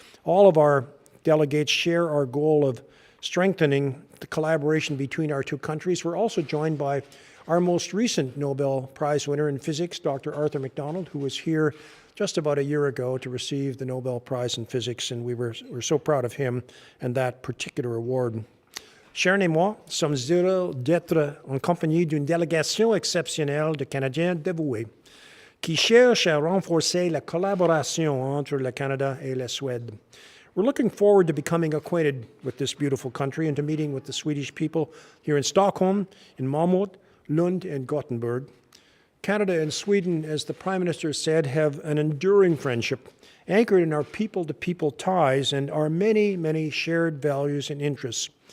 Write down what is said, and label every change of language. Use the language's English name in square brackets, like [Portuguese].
[English] All of our delegates share our goal of strengthening the collaboration between our two countries. We're also joined by our most recent Nobel Prize winner in physics, Dr. Arthur MacDonald, who was here just about a year ago to receive the Nobel Prize in physics, and we're so proud of him and that particular award. [French] Sharon et moi sommes heureux d'être en compagnie d'une délégation exceptionnelle de Canadiens dévoués qui cherchent à renforcer la collaboration entre le Canada et la Suède. [English] We're looking forward to becoming acquainted with this beautiful country and to meeting with the Swedish people here in Stockholm, in Malmö, Lund, and Gothenburg. Canada and Sweden, as the Prime Minister said, have an enduring friendship anchored in our people-to-people ties and our many, many shared values and interests.